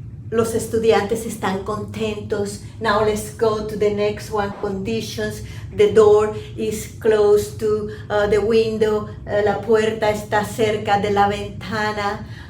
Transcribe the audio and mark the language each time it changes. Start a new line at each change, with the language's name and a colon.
Spanish: Los estudiantes están contentos.
English: Now let's go to the next one, conditions. The door is close to the window.
Spanish: La puerta está cerca de la ventana.